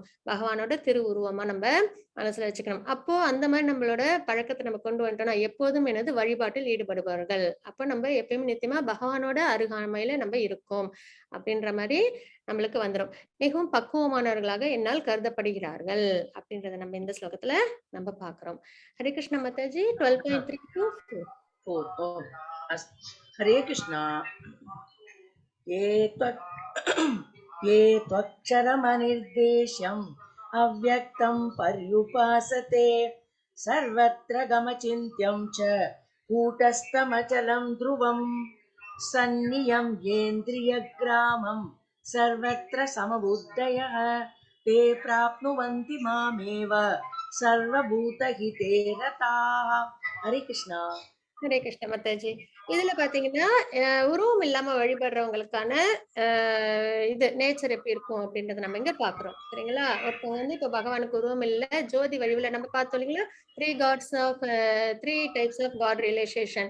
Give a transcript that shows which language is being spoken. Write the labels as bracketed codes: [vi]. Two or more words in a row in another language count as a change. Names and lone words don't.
[ta] பகவானோட திருவுருவமா நம்ம மனசுல வச்சுக்கணும். அப்போ அந்த மாதிரி நம்மளோட பழக்கத்தை நம்ம கொண்டு வந்துட்டோம்னா, எப்போதும் எனது வழிபாட்டில் ஈடுபடுபவர்கள். அப்ப நம்ம எப்பயுமே நிச்சயமா பகவானோட அருகாமையில நம்ம இருக்கோம். அப்படின்ற மாதிரி நம்மளுக்கு வந்துரும். மிகவும் பக்குவமானவர்களாக என்னால் கருதப்படுகிறார்கள். அப்படின்றத நம்ம இந்த ஸ்லோகத்துல நம்ம பார்க்கிறோம். [sa] हरे कृष्ण [ta] மாதாஜி 12.3 to 4. 4. Oh. [sa] हरे कृष्णा ये त्वक्षरमनिर्देश्यम् अव्यक्तं पर्युपासते सर्वत्र गमचिन्त्यं च कूटस्थमचलं ध्रुवं सन्नियम्येन्द्रियग्रामं सर्वत्र समबुद्धयः ते प्राप्नुवन्ति मामेव सर्वभूतहिते रताः. हरे कृष्णा. हरे कृष्ण [ta] மாதாஜி. இதுல பாத்தீங்கன்னா உருவம் இல்லாம வழிபடுறவங்களுக்கான இது நேச்சர் எப்படி இருக்கும் அப்படின்றத நம்ம இங்க பாக்குறோம். சரிங்களா? ஒருத்தவங்க வந்து இப்ப பகவானுக்கு உருவம் இல்ல, ஜோதி வடிவுல நம்ம பார்த்தோம் இல்லைங்களா? [en] 3 types of God realisation.